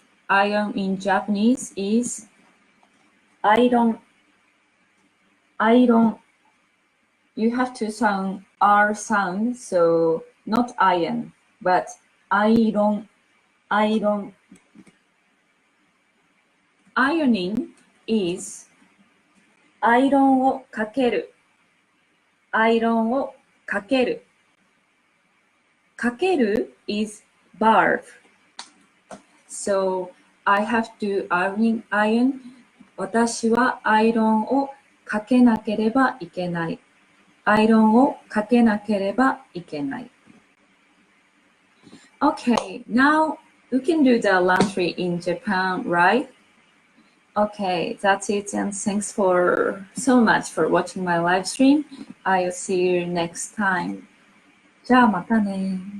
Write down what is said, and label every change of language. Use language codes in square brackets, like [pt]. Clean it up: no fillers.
[en] Iron in Japanese is アイロン。 [ja] アイロン。 [en] You have to sound R sound, so not iron, but アイロン。 [ja] アイロン。 [en] Ironing is [ja] アイロンをかける。アイロンをかける。かける [en] is verb. So I have to iron. [ja] 私はアイロンをかけなければいけない。アイロンをかけなければいけない。 [en] Okay, now we can do the laundry in Japan, right? Okay, that's it, and thanks for so much for watching my live stream. I'll see you next time. [ja] じゃあまたね。